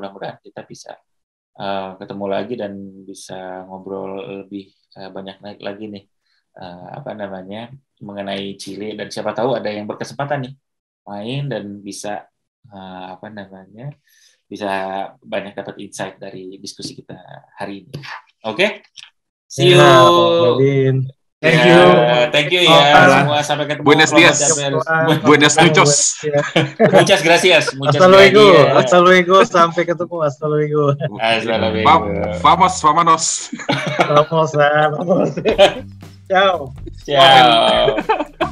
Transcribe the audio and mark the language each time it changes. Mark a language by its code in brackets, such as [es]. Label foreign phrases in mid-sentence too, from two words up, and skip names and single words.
[id] Mudah-mudahan kita bisa ketemu lagi dan bisa ngobrol lebih banyak lagi nih mengenai Chile, dan siapa tahu ada yang berkesempatan nih main dan bisa bisa banyak dapat insight dari diskusi kita hari ini. Oke? [en] See you. Thank you [id] ya semua, sampai ketemu. [es] Buenos dias. Buenos noches. Muchas gracias. Hasta luego, [id] sampai ketemu. [es] Hasta luego. Vamos, vámonos. Vamos. Ciao. Ciao.